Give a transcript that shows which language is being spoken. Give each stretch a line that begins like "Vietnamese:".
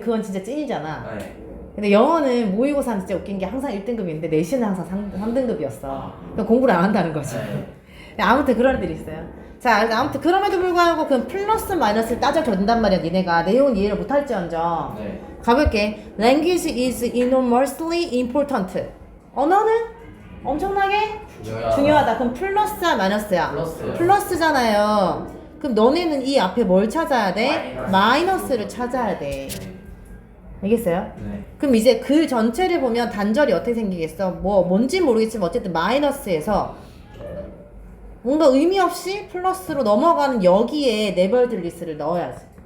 Korean: 그건 진짜 찐이잖아. 네. 근데 영어는 모의고사는 진짜 웃긴 게 항상 1등급인데 내신은 항상 3등급이었어. 그러니까 공부를 안 한다는 거지. 네. 아무튼 그런 애들이 있어요. 자, 그래서 아무튼 그럼에도 불구하고 그 플러스 마이너스를 따져준단 말이야. 니네가 내용은 이해를 못할지언정. 네. 가볼게.
English: Language is enormously important.
Korean: 언어는 엄청나게 중요하다. 그럼 플러스야 마이너스야? 플러스. 플러스잖아요. 그럼 너네는 이 앞에 뭘 찾아야 돼? 마이너스. 마이너스를 찾아야 돼. 알겠어요? 네. 그럼 이제 그 전체를 보면 단절이 어떻게 생기겠어? 뭔지 모르겠지만 어쨌든 마이너스에서 뭔가 의미 없이 플러스로 넘어가는 여기에 네버들리스를 넣어야지.